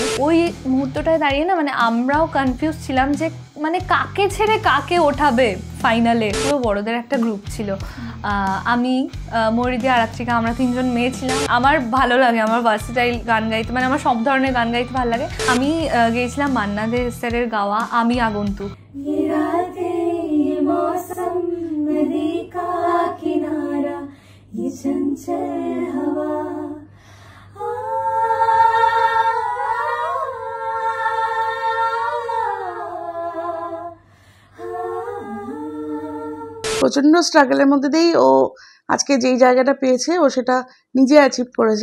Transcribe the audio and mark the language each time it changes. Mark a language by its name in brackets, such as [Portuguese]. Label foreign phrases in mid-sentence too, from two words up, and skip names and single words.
[Bangla] ওই মুহূর্তটায় দাঁড়িয়ে না মানে আমরাও কনফিউজ ছিলাম যে মানে কাকে ছেড়ে কাকে ওঠাবে ফাইনালে। পুরো বড়দের একটা গ্রুপ ছিল, আমি, মরিদি, আরাত্রিকা, আমরা তিনজন মেয়ে ছিলাম। আমার ভালো লাগে, আমার ভার্সেটাইল গান গাইতে, মানে আমার সব ধরনের গান গাইতে ভালো লাগে। আমি গেয়েছিলাম মান্না দে স্যারের গাওয়া আমি আগন্তুক। [Hindi] नदी का किनारा ये चंचल हवा [Bangla] প্রচন্ড স্ট্রাগলের মধ্যে দিয়েই ও আজকে যেই জায়গাটা পেয়েছে ও সেটা নিজে অ্যাচিভ করেছে।